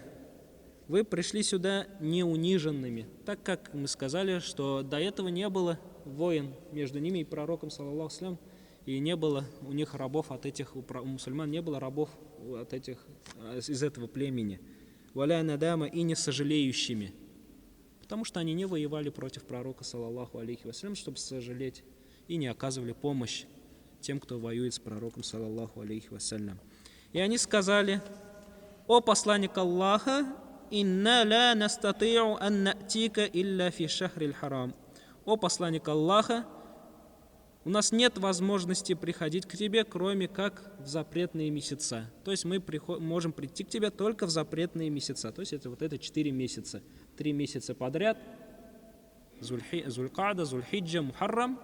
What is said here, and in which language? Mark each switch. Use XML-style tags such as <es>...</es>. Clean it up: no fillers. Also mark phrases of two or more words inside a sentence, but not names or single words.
<ru>Вы пришли сюда не униженными, так как мы сказали, что до этого не было войн между ними и пророком,</ru> <ar>صلى الله عليه,</ar> <ru>и не было у них рабов от этих, у мусульман не было рабов от этих, из этого племени.</ru> <ar>ولا ندامى,</ar> <ru>и не сожалеющими, потому что они не воевали против пророка,</ru> <ar>صلى الله عليه وسلم,</ar> <ru>чтобы сожалеть, и не оказывали помощь тем, кто воюет с пророком,</ru> <ar>صلى الله عليه وسلم.</ar> <ru>И они сказали: «О посланник Аллаха,</ru> <ar>إنا لا نستطيع أن نأتيك إلا في شهر الحرام».</ar> <ru>О посланник Аллаха, у нас нет возможности приходить к тебе, кроме как в запретные месяца. То есть мы можем прийти к тебе только в запретные месяца. То есть это 4 месяца. 3 месяца подряд. Зулькада, Зульхиджа, Мухаррам.</ru>